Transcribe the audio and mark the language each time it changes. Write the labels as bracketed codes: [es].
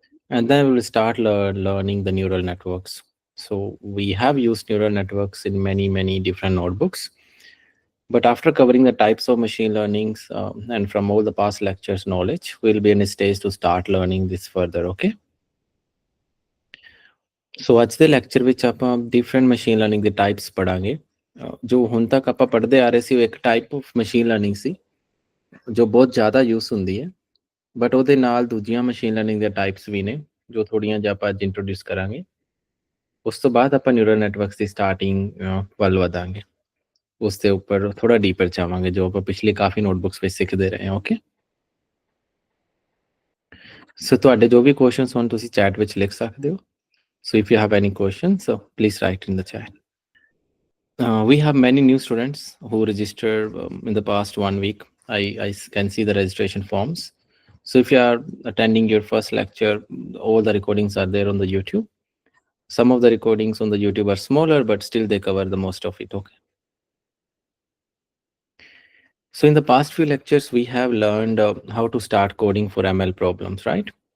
[en] And then we will start learning the neural networks. So we have used neural networks in many different notebooks. But after covering the types of machine learnings and from all the past lectures knowledge, we'll be in a stage to start learning this further, okay? [pa] ਸੋ ਅੱਜ ਦੇ lecture ਵਿੱਚ ਆਪਾਂ different machine learning ਦੇ types ਪੜਾਂਗੇ ਜੋ ਹੁਣ ਤੱਕ ਆਪਾਂ ਪੜ੍ਹਦੇ ਆ ਰਹੇ ਸੀ ਉਹ ਇੱਕ ਟਾਈਪ ਆਫ ਮਸ਼ੀਨ ਲਰਨਿੰਗ ਸੀ ਜੋ ਬਹੁਤ ਜ਼ਿਆਦਾ ਯੂਜ਼ ਹੁੰਦੀ ਹੈ ਬਟ ਉਹਦੇ ਨਾਲ ਦੂਜੀਆਂ ਮਸ਼ੀਨ ਲਰਨਿੰਗ ਦੇ ਟਾਈਪਸ ਵੀ ਨੇ ਜੋ ਥੋੜੀਆਂ ਜਿਹਾ ਆਪਾਂ ਅੱਜ ਇੰਟਰੋਡਿਊਸ ਕਰਾਂਗੇ ਉਸ ਤੋਂ ਬਾਅਦ ਆਪਾਂ ਨਿਊਰਲ ਨੈਟਵਰਕਸ ਦੀ ਸਟਾਰਟਿੰਗ ਵੱਲ ਵਧਾਂਗੇ ਉਸ ਦੇ ਉੱਪਰ ਥੋੜਾ ਡੀਪਰ ਚਾਹਾਂਗੇ ਜੋ ਆਪਾਂ ਪਿਛਲੇ ਕਾਫੀ ਨੋਟਬੁੱਕਸ ਵਿੱਚ ਸਿੱਖਦੇ ਰਹੇ ਹਾਂ ਓਕੇ ਸੋ ਤੁਹਾਡੇ ਜੋ ਵੀ ਕੁਐਸਚਨਸ ਹੋਣ ਤੁਸੀਂ ਚੈਟ ਵਿੱਚ ਲਿਖ ਸਕਦੇ ਹੋ [en] So if you have any questions so please write in the chat we have many new students who registered in the past 1 week. I can see the registration forms. So if you are attending your first lecture, all the recordings are there on the YouTube. Some of the recordings on the YouTube are smaller, but still they cover the most of it. Okay. So in the past few lectures, we have learned how to start coding for ML problems, right?